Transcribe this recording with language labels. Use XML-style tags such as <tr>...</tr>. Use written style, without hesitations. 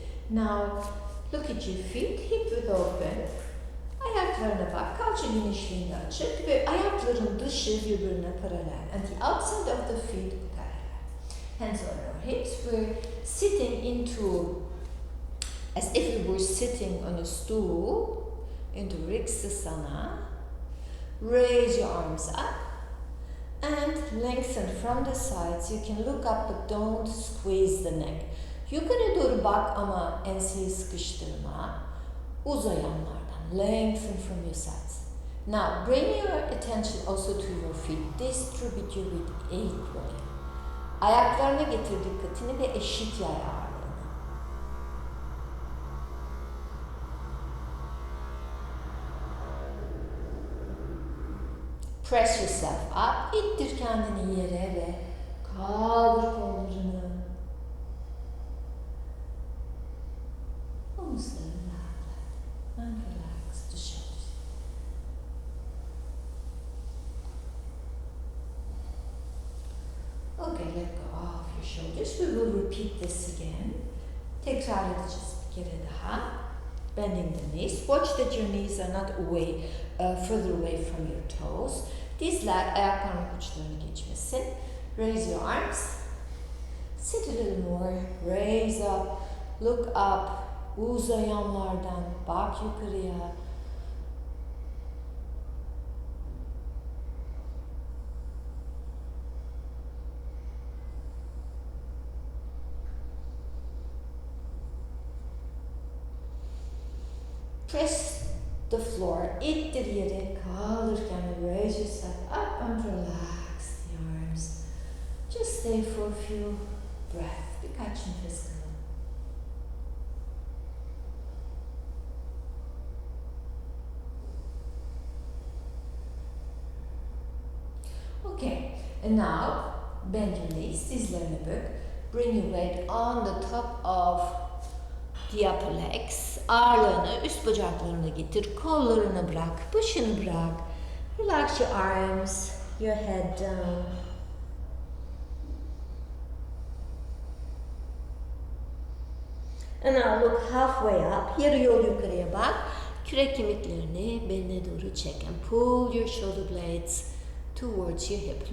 <en>Now, look at your feet, hip width open.</en> <tr>Ayaklarına bak, kalça genişliğinde açık ve ayakların dışı birbirine paralel.</tr> <en>And the outside of the feet parallel. Hands on your hips. We're sitting into, as if we were sitting on a stool, into Riksasana. Raise your arms up and lengthen from the sides. You can look up but don't squeeze the neck.</en> <tr>Yukarı doğru bak ama enseyi sıkıştırma. Uzayanlardan.</tr> <en>Lengthen from your sides. Now bring your attention also to your feet. Distribute your weight equally.</en> <tr>Ayaklarına getir dikkatini ve eşit yay ağırlığını.</tr> <en>Press yourself up.</en> <tr>İttir kendini yere ve kaldır kollarını. Omuzlarını rahatlat.</tr> <en>And relax the shoulders. Okay, let go of your shoulders. We will repeat this again.</en> <tr>Tekrar edeceğiz bir kere daha.</tr> <en>Bending the knees. Watch that your knees are not further away from your toes.</en> <tr>Dizler ayak parmak uçlarını geçmesin.</tr> <en>Raise your arms. Sit a little more. Raise up. Look up.</en> <tr>Uzayanlardan bak yukarıya.</tr> <en>Press the floor.</en> <tr>İttir yere. Kaldırırken</tr> <en>raise yourself up and relax the arms. Just stay for a few breaths.</en> <tr>Birkaç nefes kalın.</tr> <en>Okay, and now bend your knees,</en> <tr>dizlerini bük.</tr> <en>Bring your weight on the top of the upper legs.</en> <tr>Ağırlığını üst bacaklarına getir, kollarını bırak, başını bırak.</tr> <en>Relax your arms, your head down. And now look halfway up,</en> <tr>yarı yol yukarıya bak. Kürek kemiklerini beline doğru çek</tr> <en>and pull your shoulder blades towards your hip.</en>